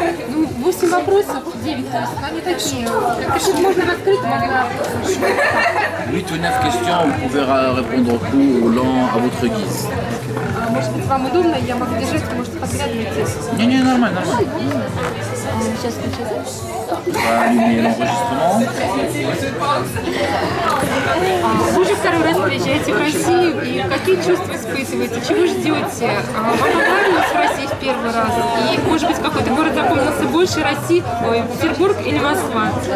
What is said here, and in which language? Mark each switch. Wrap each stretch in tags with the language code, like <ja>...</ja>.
<ru>Ну, 8 вопросов, 9, то есть они такие. Если можно раскрыть, могла.</ru> <fr>8 ou 9 questions, vous pouvez répondre au court, au lent, à votre guise.</fr> <ru>Может быть, вам удобно, я могу держать, вы можете подглядывать. Не, нормально, нормально. Сейчас включите.</ru> <fr>On va allumer l'enregistrement.</fr> <ru>Вы уже второй раз приезжаете в Россию, и какие чувства испытываете? Чего ждете? Вам понравилось в России в первый раз? И, может быть, какой-то город запомнился больше России, Петербург или Москва?</ru>